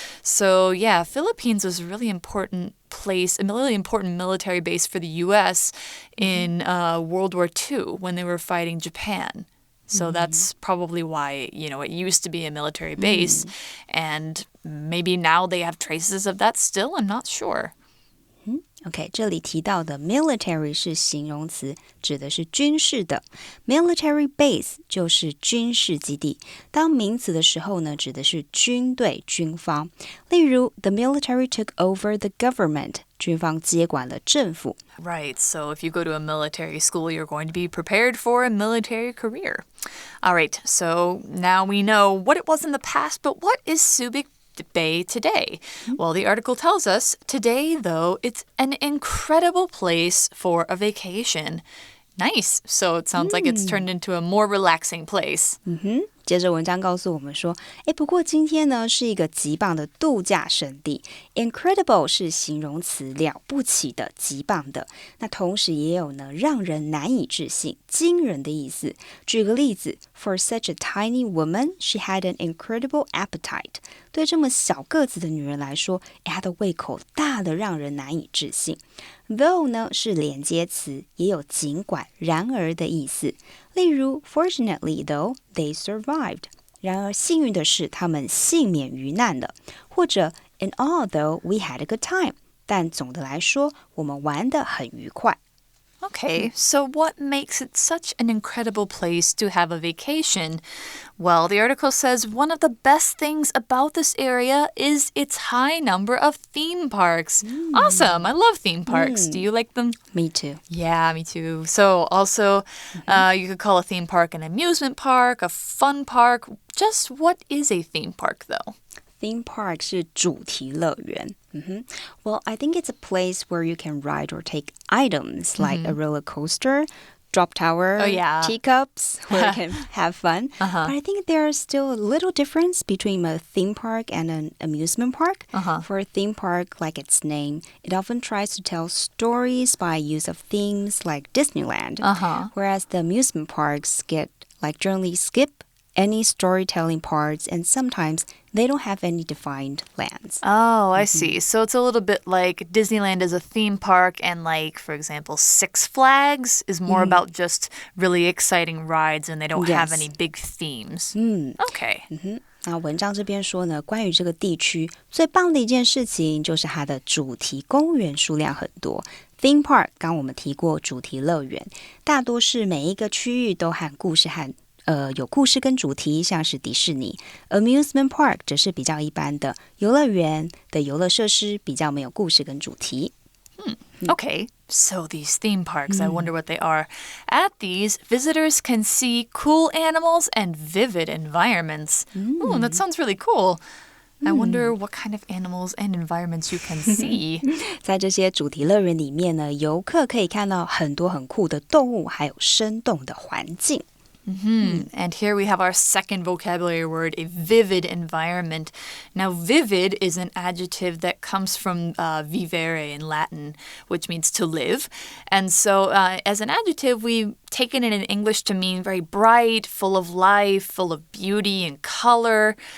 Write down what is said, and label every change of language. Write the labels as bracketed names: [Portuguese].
[English] So yeah, Philippines was a really important place, a really important military base for the US in World War II when they were fighting Japan. So that's probably why, it used to be a military base, and maybe now they have traces of that still, I'm not sure. [Chinese] OK， 这里提到的 military 是形容词，指的是军事的。 military base 就是军事基地。当名词的时候呢，指的是军队、军方。 [English] 例如 ，the military took over the government， [Chinese] 军方接管了政府。 [English] Right, so if you go to a military school, you're going to be prepared for a military career. All right, so now we know what it was in the past, but what is Subic Bay today? Well, the article tells us today, though, it's an incredible place for a vacation. Nice. So it sounds like it's turned into a more relaxing place. [Chinese] 接着文章告诉我们说，不过今天呢是一个极棒的度假胜地。 Incredible 是形容词，了不起的、极棒的。那同时也有呢让人难以置信、惊人的意思。举个例子 [English] ，For such a tiny woman, she had an incredible appetite. [Chinese] 对这么小个子的女人来说，她的胃口大得让人难以置信。 Though 呢是连接词，也有尽管、然而的意思。 [English] 例如 Fortunately, though, they survived. [Chinese] 然而幸运的是，他们幸免于难了。 [English] 或者 In all, though, we had a good time. [Chinese] 但总的来说，我们玩得很愉快。 [English] Okay, so what makes it such an incredible place to have a vacation? Well, the article says one of the best things about this area is its high number of theme parks. Awesome! I love theme parks. Do you like them? Me too. Yeah, me too. So also, you could call a theme park an amusement park, a fun park. Just what is a theme park, though? [Chinese] Theme park 是主题乐园。 [English] Well, I think it's a place where you can ride or take items like a roller coaster, drop tower, teacups, where you can have fun. But I think there's still a little difference between a theme park and an amusement park. For a theme park, like its name, it often tries to tell stories by use of themes like Disneyland. Whereas the amusement parks generally skip any storytelling parts, and sometimes they don't have any defined lands. Oh, I see. So it's a little bit like Disneyland is a theme park, and like, for example, Six Flags is more about just really exciting rides, and they don't have any big themes. Okay. [Chinese] 那文章这边说呢，关于这个地区最棒的一件事情就是它的主题公园数量很多。 Theme park 刚我们提过主题乐园，大多是每一个区域都和故事和有故事跟主题，像是迪士尼。 Amusement park 则是比较一般的游乐园的游乐设施，比较没有故事跟主题。 [English] Okay, so these theme parks, I wonder what they are. At these, visitors can see cool animals and vivid environments. Oh, that sounds really cool. I wonder what kind of animals and environments you can see. [Chinese] 在这些主题乐园里面呢，游客可以看到很多很酷的动物，还有生动的环境。 [English] And here we have our second vocabulary word, a vivid environment. Now, vivid is an adjective that comes from vivere in Latin, which means to live. And so as an adjective, we've taken it in English to mean very bright, full of life, full of beauty and color.